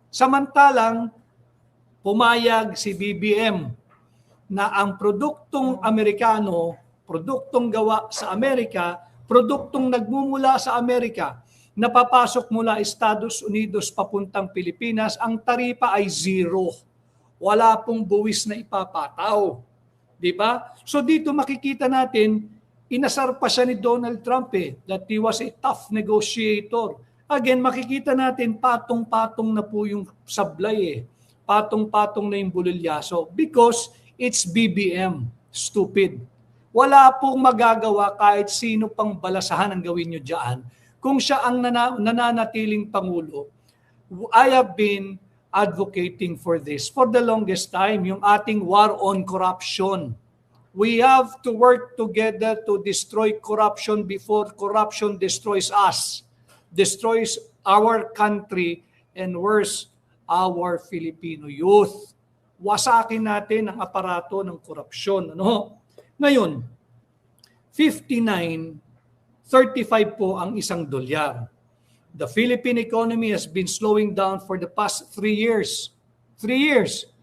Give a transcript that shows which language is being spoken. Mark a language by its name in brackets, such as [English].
[Filipino] Samantalang, pumayag si BBM na ang produktong Amerikano, produktong gawa sa Amerika, produktong nagmumula sa Amerika, napapasok mula Estados Unidos papuntang Pilipinas, ang taripa ay zero. Wala pong buwis na ipapataw. Di ba? So dito makikita natin, inasar pa siya ni Donald Trump [English] that he was a tough negotiator. [Filipino] Again, makikita natin patong-patong na po yung sablay Patong-patong na yung bulilyaso [English] because it's BBM. Stupid. [Filipino] Wala pong magagawa kahit sino pang balasahan ang gawin nyo dyan. Kung siya ang nananatiling Pangulo, [English] I have been advocating for this for the longest time, [Filipino] yung ating [English] war on corruption. We have to work together to destroy corruption before corruption destroys us, destroys our country, and worse, our Filipino youth. [Filipino] Wasakin natin ang aparato ng korupsyon. Ngayon, 59.35 po ang isang dolyar. [English] The Philippine economy has been slowing down for the past 3 years. 3 years.